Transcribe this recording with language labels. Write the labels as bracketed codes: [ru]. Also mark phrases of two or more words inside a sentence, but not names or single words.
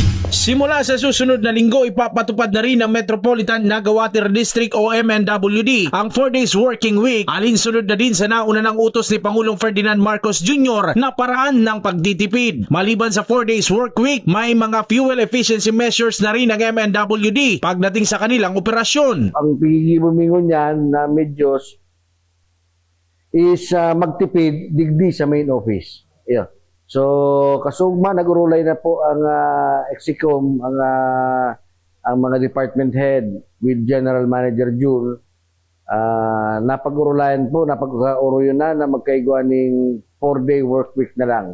[tl] Simula sa susunod na linggo, ipapatupad na rin ng Metropolitan Naga Water District o MNWD ang 4 days [en] working week. [tl] Alinsunod na din sa nauna ng utos ni Pangulong Ferdinand Marcos Jr. na paraan ng pagtitipid. Maliban sa 4 days [en] work week, [tl] may mga [en] fuel efficiency measures [tl] na rin ng MNWD pagdating sa kanilang operasyon. [bik] Ang pigibumingon niyan na medyos is magtipid digdi sa [en] main office. [bik] Yeah. So, kasugma, nag-urulay na po ang Exicom, ang mga [en] department head with General Manager [bik] June. Napag-urulayan po, napag-uruyo na magkaigwa ng 4-day [en] work week [bik] na lang.